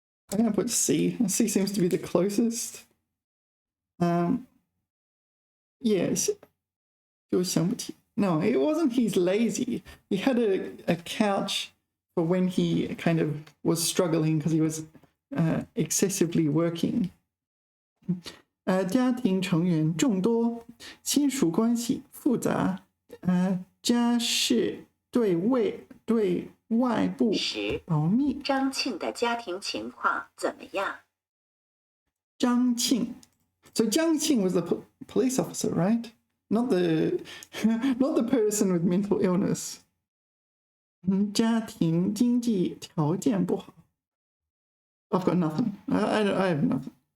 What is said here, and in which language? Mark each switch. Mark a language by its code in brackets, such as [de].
[en] I'm going to put C. C seems to be the closest. Yes. No, it wasn't he's lazy. He had a couch for when he kind of was struggling because he was excessively working. [zh] 家庭成员众多，亲属关系复杂，家事对外部保密。张庆的家庭情况怎么样？ [en] 张庆 So Jiang Qing was the police officer, right? Not the person with mental illness. [zh] 家庭经济条件不好。 [en] I've got nothing. I have nothing.